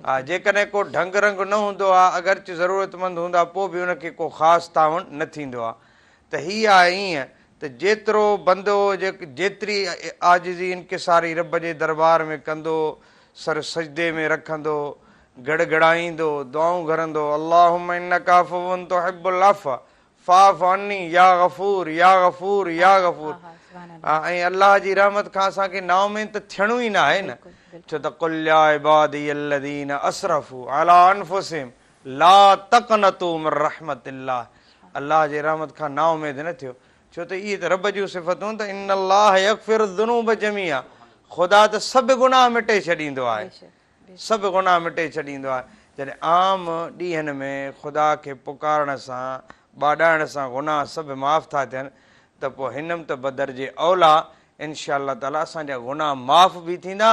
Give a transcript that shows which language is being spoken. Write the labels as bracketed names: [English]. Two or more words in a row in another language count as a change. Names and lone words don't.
[Sindhi] हा, जेकॾहिं को ढंग रंग न हूंदो आहे, अगरचे ज़रूरतमंद हूंदा पोइ बि हुनखे को ख़ासि ताउन न थींदो आहे। त हीअ आहे ईअं त जेतिरो बंदो जेतिरी आजिज़ी इनकिसारी रब जे दरबार में कंदो, सर सजदे में रखंदो, गड़गड़ाईंदो, दुआऊं घरंदो, [Arabic] اللهم إنك عفو تحب العفو فاعف عني يا غفور يا غفور يا غفور [Sindhi] या गफ़ूर या गफ़ूर। ऐं अल्लाह जी रहमत खां असांखे नाउमीद त थियणो ई न आहे न, छो त [Arabic] قل يا عبادي الذين أسرفوا على أنفسهم لا تقنطوا من رحمة الله. [Sindhi] अल्लाह जे रहमत खां नाउमीद न थियो, छो त इहे त रब जूं सिफ़तूं त [Arabic] إن الله يغفر الذنوب جميعا. [Sindhi] ख़ुदा त सभु गुनाह मिटे छॾींदो आहे, सभु गुनाह मिटे छॾींदो आहे। जॾहिं आम ॾींहंनि में ख़ुदा खे पुकारण सां, ॿाॾाइण सां गुनाह सभु माफ़ था थियनि त पोइ हिनमि त बदर जे औला [Arabic] إن شاء الله تعالى [Sindhi] असांजा गुनाह माफ़ बि थींदा।